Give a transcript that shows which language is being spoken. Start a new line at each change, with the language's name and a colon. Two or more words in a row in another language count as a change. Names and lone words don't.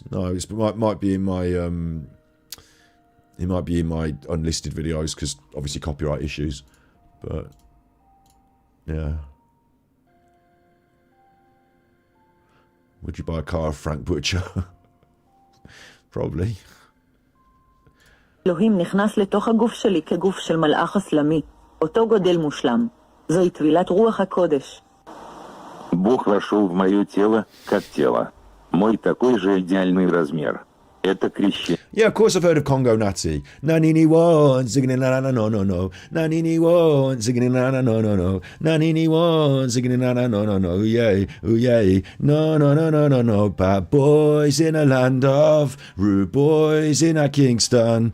English: No, it might be in my it might be in my unlisted videos because obviously copyright issues. But yeah. Would you buy a car of Frank Butcher? Probably.
Hebrew: אלוהים נכנס לתוך הגוף שלי כגוף של מלאך אסלאמי, אותו גודל מושלם. זוהי טבילת רוח הקודש.
Russian: Бог вошел в мое тело, как тело. Мой такой же идеальный размер. Это крещение.
English: Yeah, of course I've heard of Congo Natty. Nanini one, zigging na na no no no. Nanini one, zigging na na no no no. Nanini one, zigging na na no no no. Ooh yay, no no no no no no. Bad boys in a land of rude boys in a Kingston.